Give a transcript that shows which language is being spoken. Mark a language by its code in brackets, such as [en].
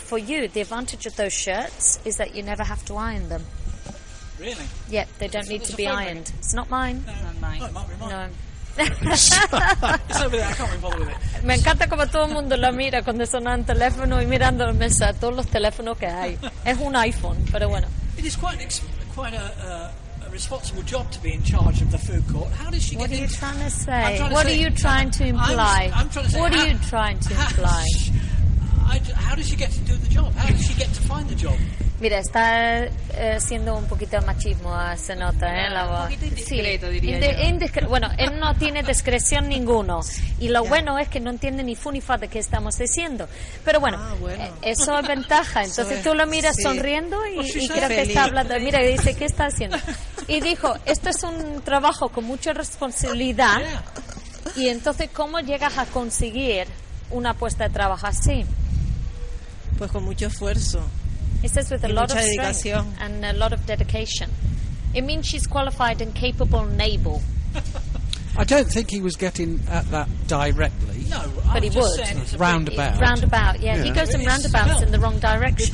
[en] For you, the advantage of those shirts is that you never have to iron them. Really? Yeah, they don't need to be ironed. It's not mine. No, it might be mine. No. It's over there, I can't be bothered with it. [es] Me encanta como todo el mundo lo mira cuando suena el teléfono y mirando la mesa, todos los teléfonos que hay. Es un iPhone, pero bueno. [en] It is quite a responsible job to be in charge of the food court. How does she what get in? What are you trying to say? What are you trying to imply? What are you trying to imply? How does she get to do the job? How does she get to find the job? [es] Mira, está siendo un poquito machismo, se nota, ¿eh? La voz. Un poquito indiscreto, sí. diría yo. Bueno, él no tiene discreción ninguno. Y lo bueno es que no entiende ni fu ni fa de qué estamos diciendo. Pero bueno, eso es ventaja. Entonces tú lo miras sonriendo y creo que está hablando. Mira, y dice, ¿qué está haciendo? Y dijo, esto es un trabajo con mucha responsabilidad. Y entonces, ¿cómo llegas a conseguir una puesta de trabajo así? Pues con mucho esfuerzo. [en] It says with a lot of strength and a lot of dedication. It means she's qualified and capable and able. I don't think he was getting at that directly. No, but he would. Roundabout. Roundabout, yeah. He goes in roundabouts in the wrong direction.